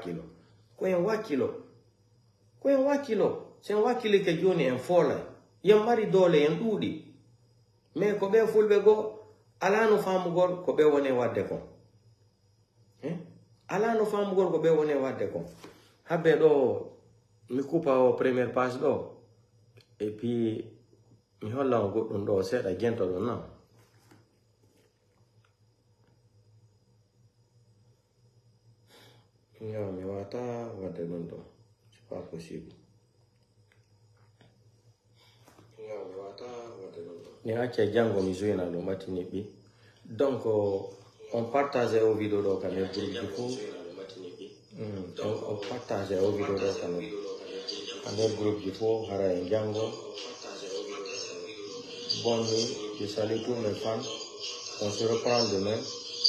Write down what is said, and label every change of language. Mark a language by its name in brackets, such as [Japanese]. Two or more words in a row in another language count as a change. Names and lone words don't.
[Fula] wakkilo sen wakkilike joni en foolay yen mari doole en ɗuuɗi mais ko ɓe fulɓe goo alano famugol ko ɓe woni wadde kon alano famugol ko ɓe woni wadde kon habbe ɗo mi coupa o [French] première page [Fula] ɗo [French] et puis [Fula] mi holla on goɗɗum ɗo seeɗa gento ɗo non non mi wata wadde ɗum ɗo [French] c'est pas possible [Fula] ni acca jango mi joina ɗum ɓattini ɓi donc on partage o vidéo ɗo ka nder groupe ji fo on partage o vidéo ɗo ka nder groupe ji fo hara en jango [French] bonne nuit je salue tous mes fans on se reprend demain